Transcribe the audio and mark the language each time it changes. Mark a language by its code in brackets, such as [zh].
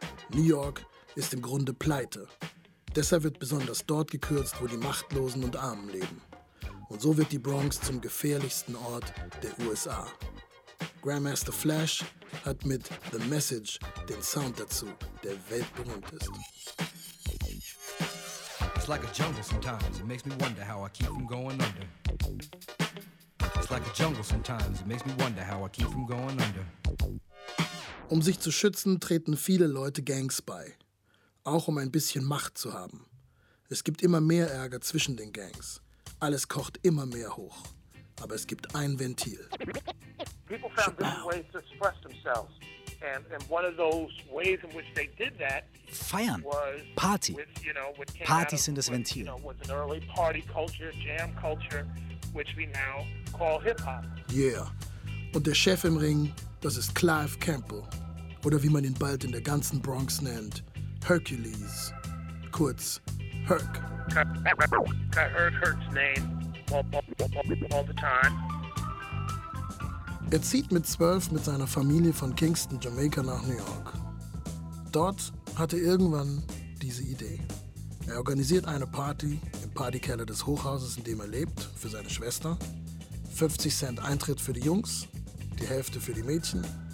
[de] New York ist im Grunde pleite. Deshalb wird besonders dort gekürzt, wo die Machtlosen und Armen leben. Und so wird die Bronx zum gefährlichsten Ort der USA. Grandmaster Flash hat mit The Message den Sound dazu, der weltberühmt ist. [en] It's like a jungle sometimes, it makes me wonder how I keep from going under. It's like a jungle sometimes, it makes me wonder how I keep from going under. [de] Um sich zu schützen, treten viele Leute Gangs bei. Auch um ein bisschen Macht zu haben. Es gibt immer mehr Ärger zwischen den Gangs. Alles kocht immer mehr hoch. Aber es gibt ein Ventil. [en] People found different ways to express themselves. And one of those ways in which they did that [de] feiern. Was Party. [en] With, you know, with [de] Partys sind das Ventil. [en] You know, was an early party culture, jam culture, which we now call hip-hop. Yeah. [de] Und der Chef im Ring, das ist Clive Campbell. Oder wie man ihn bald in der ganzen Bronx nennt, Hercules. Kurz, Herc. [en] I heard Herc's name all the time. [de] Er zieht mit 12 mit seiner Familie von Kingston, Jamaica nach New York. Dort hat er irgendwann diese Idee. Er organisiert eine Party im Partykeller des Hochhauses, in dem er lebt, für seine Schwester. 50 Cent Eintritt für die Jungs, die Hälfte für die Mädchen.